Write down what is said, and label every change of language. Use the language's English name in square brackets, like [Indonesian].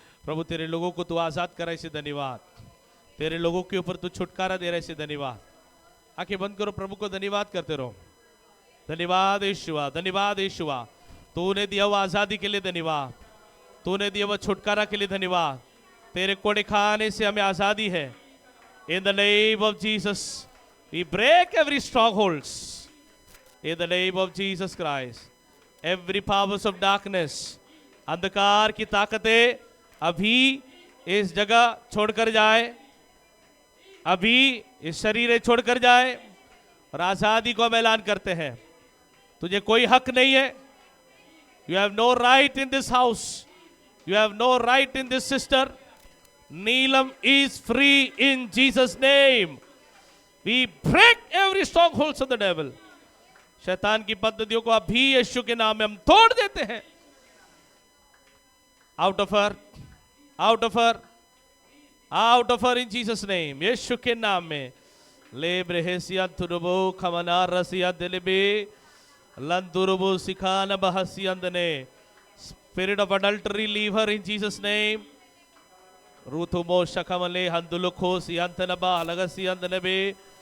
[Hindi] प्रभु तेरे लोगों को तू आजाद करा, इसे धन्यवाद। तेरे लोगों के ऊपर तू छुटकारा दे रहा है, इसे धन्यवाद। आंखें बंद करो, प्रभु को धन्यवाद करते रहो। धन्यवाद यीशुआ, धन्यवाद यीशुआ, तूने दिया वो आजादी के लिए धन्यवाद, तूने दिया वो छुटकारा के लिए धन्यवाद। तेरे कोड़े खाने से हमें आजादी है। [English] In the name of Jesus, we break every strongholds. In the name of Jesus Christ, every powers of darkness, अंधकार की ताकतें अभी इस जगह छोड़कर जाए, अभी इस शरीर छोड़कर जाए और आजादी को हम ऐलान करते हैं। [Hindi] तुझे कोई हक नहीं है। [English] You have no right in this house. You have no right in this sister. Neelam is free in Jesus' name. We break every strongholds of the devil. [Hindi] शैतान की पद्धतियों को अभी यीशु के नाम में हम तोड़ देते हैं। [English] Out of her, out of her, out of her in Jesus' name. [Hindi] यीशु के नाम में। लेब्रे हेसिया तुरुबो खमना रसिया दिलबे लंतुरुबो सिखाना बहसियंदने। [English] Spirit of adultery, leave her in Jesus' name. Rutumo shakamale handulukho siyantanaba alagasiyantanebe.